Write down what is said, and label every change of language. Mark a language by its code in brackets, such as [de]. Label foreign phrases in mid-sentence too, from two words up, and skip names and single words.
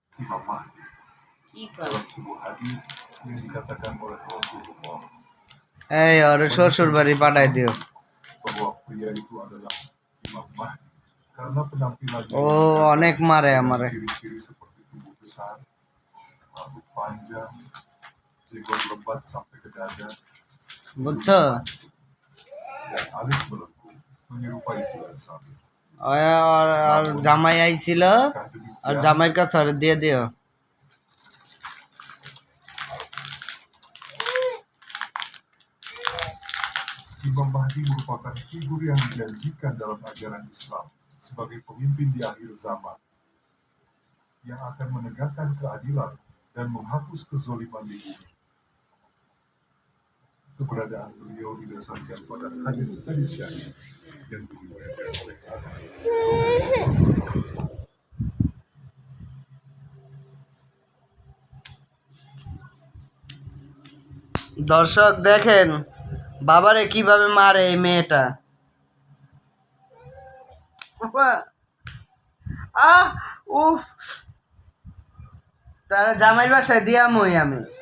[id] Imam Mahdi. Dalam sebuah hadis yang dikatakan oleh Rasulullah, [bn] শ্বশুর বাড়ি পাঠাই দিও। [id] bahwa pria itu adalah Imam Mahdi karena penampilannya [bn] অনেক মারে আমারে। [id] ciri-ciri seperti tubuh besar, rambut panjang, jenggot lebat sampai ke dada, [bn] বুঝছো? [id] dan alis melengkung menyerupai bulan sabit. [bn] আর জামাই আইছিল, আর জামাইয়ের কাছে ওরে দিয়ে দিও। [id] Imam Mahdi merupakan figur yang dijanjikan dalam ajaran Islam sebagai pemimpin di akhir zaman yang akan menegakkan keadilan dan menghapus kezaliman di bumi. Keberadaan beliau didasarkan pada hadis-hadis syahih yang diriwayatkan oleh [bn] দর্শক দেখেন বাবারে কিভাবে মারে এই মেয়েটা। তার জামাই বাসায় দিয়ামই আমি।